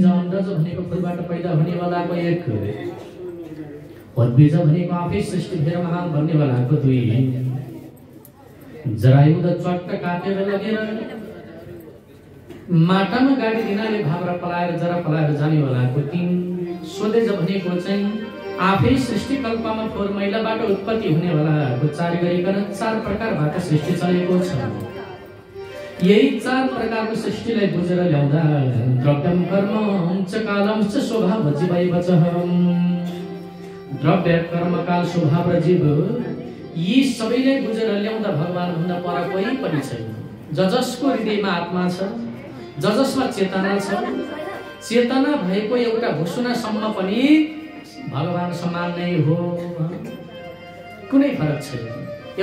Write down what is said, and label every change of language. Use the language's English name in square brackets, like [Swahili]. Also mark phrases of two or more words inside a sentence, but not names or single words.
[Nepali] अण्डज भनेको फुलबाट पैदा हुनेवालाको एक, उद्भिज भनेको आफै सृष्टि भएर महान बन्नेवालाको दुई, जरायुक्त चट्ट काटेर लगेर माटामा गाडी दिनाले भावरा पलाएर जरा पलाएर जानेवालाको तीन, स्वदेज भनेको चाहिँ आफै सृष्टि कल्पमा फोहोर मैलाबाट उत्पत्ति हुनेवालाको चार गरिकन चार प्रकारबाट सृष्टि चलेको छ। यही चार प्रकारको सृष्टिलाई बुझेर ल्याउँदा [Sanskrit] द्रव्यम कर्म च कालम च स्वभाव जीवैव च, [Nepali] द्रव्य कर्म काल स्वभाव र जीव यी सबैलाई बुझेर ल्याउँदा भगवान भन्दा पर कोही पनि छैन। जसको हृदयमा आत्मा छ, जसमा चेतना छ, चेतना भएको एउटा घोषणासम्म पनि भगवान समान नै हो, कुनै फरक छैन।